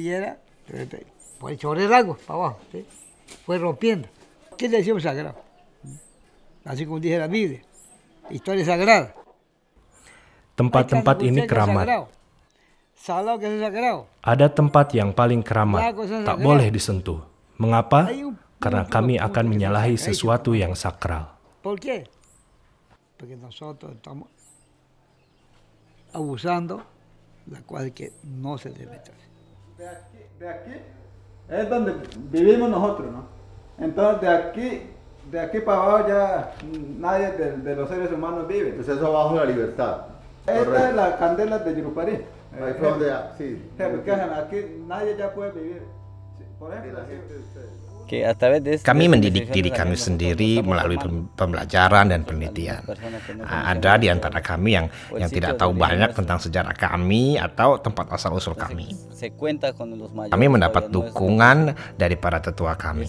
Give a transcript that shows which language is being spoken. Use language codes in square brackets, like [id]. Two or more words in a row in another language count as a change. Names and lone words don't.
[id] Tempat-tempat ini keramat. Ada tempat yang paling keramat, tak boleh disentuh. Mengapa? Karena kami akan menyalahi sesuatu yang sakral. [es] De aquí es donde vivimos nosotros, ¿no? Entonces de aquí para abajo ya nadie de los seres humanos vive. Entonces eso abajo es la libertad. Esta es la candela de Yurupari. Ahí fue donde, sí. Aquí nadie ya puede vivir. Por ejemplo, [id] Kami mendidik diri kami sendiri melalui pembelajaran dan penelitian. Ada di antara kami yang tidak tahu banyak tentang sejarah kami atau tempat asal-usul kami. Kami mendapat dukungan dari para tetua kami.